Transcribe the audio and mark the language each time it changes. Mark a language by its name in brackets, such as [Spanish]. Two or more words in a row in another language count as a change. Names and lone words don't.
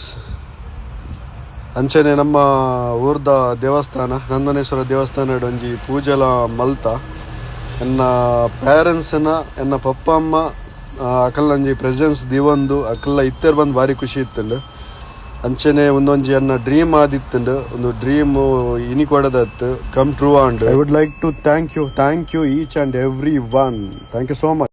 [Tulu] ಅಂಚನೆ ನಮ್ಮ ಊರ್ದ ದೇವಸ್ಥಾನ ನಂದನೇಶ್ವರ ದೇವಸ್ಥಾನ ಒಂಜಿ ಪೂಜೆಲ ಮಲ್ತ ಎನ್ನ ಪೇರೆಂಟ್ಸ್ನ ಎನ್ನ ಪಪ್ಪ ಅಮ್ಮ ಅಕಲ್ ಒಂಜಿ ಪ್ರೆಸೆನ್ಸ್ ದಿವಂದು ಅಕಲ್ಲ ಇತ್ತೇರ್ ಬಂದು ಭಾರಿ ಖುಷಿ ಇತ್ತಂಡು. ಅಂಚನೆ ಒಂದೊಂಜಿ ಅನ್ನ ಡ್ರೀಮ್ ಆದಿತ್ತಂಡು ಒಂದು ಡ್ರೀಮ್ ಇನಿ ಕೊಡದತ್ತು [English] come true and I would like to thank you each and every one. thank you so much.